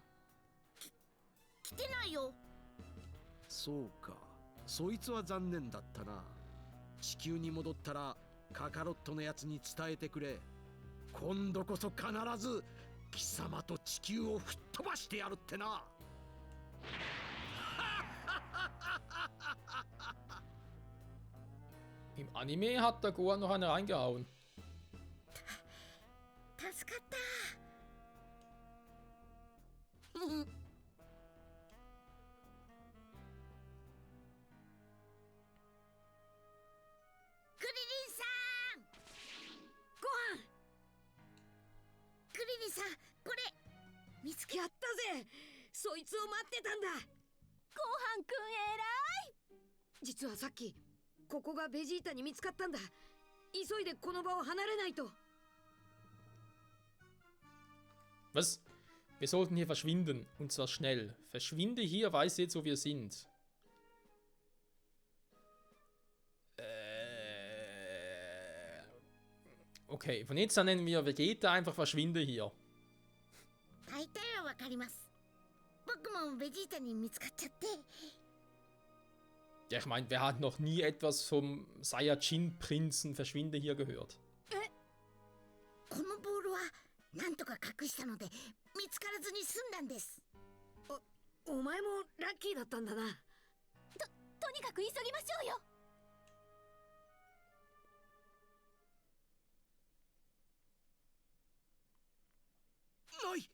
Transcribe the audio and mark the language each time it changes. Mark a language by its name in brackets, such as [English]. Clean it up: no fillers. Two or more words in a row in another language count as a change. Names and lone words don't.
[Japanese] 来てないよ。そうか、そいつは残念だったな。地球に戻ったらカカロットのやつに伝えてくれ。今度こそ必ず貴様と地球を吹っ飛ばしてやるってな。 [German] Im Anime hat der Gohan noch eine reingehauen. [Japanese] 助かった。クリリンさん、ご飯。クリリンさん、これ見つけ。やったぜ。そいつを待ってたんだ。ごはんくん偉い。実はさっきここがベジータに見つかったんだ。急いでこの場を離れないと。 [German] Was? Wir sollten hier verschwinden. Und zwar schnell. Verschwinde hier, weiß jetzt, wo wir sind. Okay, von jetzt an nennen wir Vegeta einfach verschwinde hier. [Japanese] 大体はわかります。僕もベジータに見つかっちゃって。 [German] Ja, ich meine, wer hat noch nie etwas vom Saiyajin-Prinzen Verschwinde hier gehört? [Japanese] このボールはなんとか隠したので見つからずに済んだんです。お前もラッキーだったんだな。とにかく急ぎましょうよ。ない。